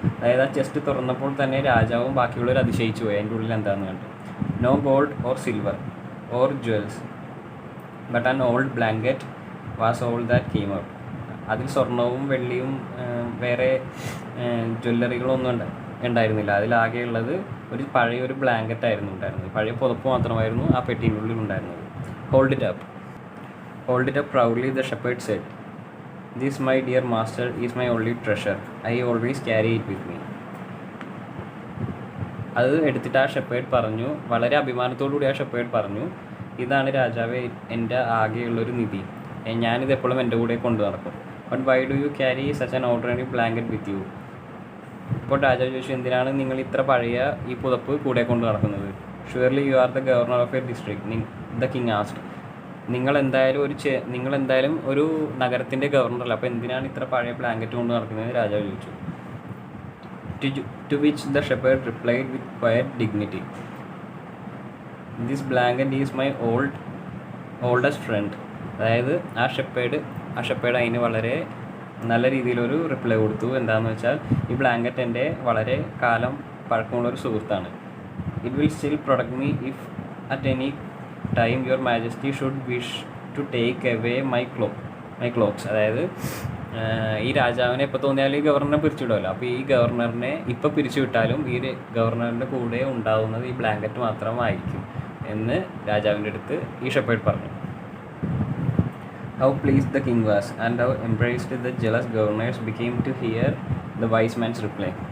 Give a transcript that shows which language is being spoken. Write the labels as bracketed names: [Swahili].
[Malayalam] അതായത് ആ ചെസ്റ്റ് തുറന്നപ്പോൾ തന്നെ രാജാവും ബാക്കിയുള്ളവർ അതിശയിച്ചു പോയി അതിൻ്റെ ഉള്ളിൽ എന്താണെന്ന് കണ്ടു. [English] No gold or silver or jewels, but an old blanket was all that came out. [Malayalam] അതിൽ സ്വർണവും വെള്ളിയും വേറെ ജ്വല്ലറികളൊന്നും ഉണ്ടായിരുന്നില്ല. അതിലാകെയുള്ളത് പഴയൊരു ബ്ലാങ്കറ്റ് ആയിരുന്നു ഉണ്ടായിരുന്നത്. പഴയ പുതപ്പ് മാത്രമായിരുന്നു ആ പെട്ടിൻ്റെ ഉള്ളിൽ ഉണ്ടായിരുന്നത്. [English] Hold it up proudly, the shepherd said. This, my dear master, is my only treasure. I always carry it with me. [Malayalam] അത് എടുത്തിട്ട് ആ ഷെപ്പേർഡ് പറഞ്ഞു, വളരെ അഭിമാനത്തോടുകൂടി ആ ഷെപ്പേർഡ് പറഞ്ഞു, ഇതാണ് രാജാവേ എൻ്റെ ആകെയുള്ളൊരു നിധി, ഞാനിത് എപ്പോഴും എൻ്റെ കൂടെ കൊണ്ടു നടക്കും. [English] But why do you carry such an ordinary blanket with you? [Malayalam] ഇപ്പോൾ രാജാവ് ചോദിച്ചു, എന്തിനാണ് നിങ്ങൾ ഇത്ര പഴയ ഈ പുതപ്പ് കൂടെ കൊണ്ട് നടക്കുന്നത്? [English] Surely you are the governor of a district, the king asked. [Malayalam] നിങ്ങൾ എന്തായാലും ഒരു നഗരത്തിൻ്റെ ഗവർണറല്ല, അപ്പോൾ എന്തിനാണ് ഇത്ര പഴയ ബ്ലാങ്കറ്റ് കൊണ്ട് നടക്കുന്നത്? രാജാവ് ചോദിച്ചു. [English] To which the shepherd replied with quiet dignity, this blanket is my oldest friend. [Malayalam] അതായത് ആ ഷെപ്പേർഡ് അതിന് വളരെ നല്ല രീതിയിലൊരു റിപ്ലൈ കൊടുത്തു. എന്താണെന്ന് വെച്ചാൽ, ഈ ബ്ലാങ്കറ്റ് എൻ്റെ വളരെ കാലം പഴക്കമുള്ളൊരു സുഹൃത്താണ്. [English] It will still protect me if at any time your majesty should wish to take away my cloaks. [Malayalam] അതായത് ഈ രാജാവിനെ എപ്പോൾ തോന്നിയാലും ഈ ഗവർണറെ പിരിച്ചുവിടുമല്ലോ. അപ്പോൾ ഈ ഗവർണറിനെ ഇപ്പോൾ പിരിച്ചുവിട്ടാലും ഈ ഗവർണറിൻ്റെ കൂടെ ഉണ്ടാകുന്നത് ഈ ബ്ലാങ്കറ്റ് മാത്രമായിരിക്കും എന്ന് രാജാവിൻ്റെ അടുത്ത് ഈ ഷെപ്പേർഡ് പറഞ്ഞു. [English] How pleased the king was, and how embraced the jealous governors became to hear the wise man's reply.